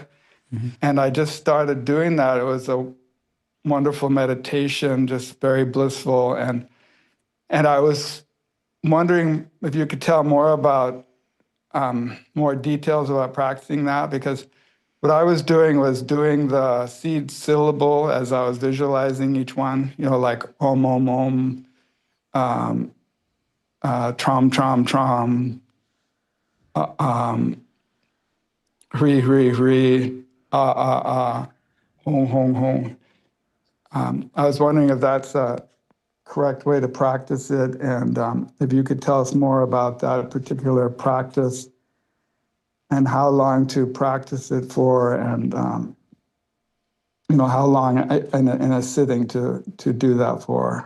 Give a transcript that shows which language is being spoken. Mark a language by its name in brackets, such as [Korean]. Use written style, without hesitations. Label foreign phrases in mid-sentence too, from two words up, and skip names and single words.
[English] And I just started doing that. It was a wonderful meditation, just very blissful. And I was wondering if you could tell more about more details about practicing that, because what I was doing the seed syllable as I was visualizing each one, like Om, Om, Om, Tram, Tram, Tram, Hri, Hri, Hri, Hong, Hong, Hong. I was wondering if that's a correct way to practice it, and if you could tell us more about that particular practice and how long to practice it for, and how long in a sitting to do that for.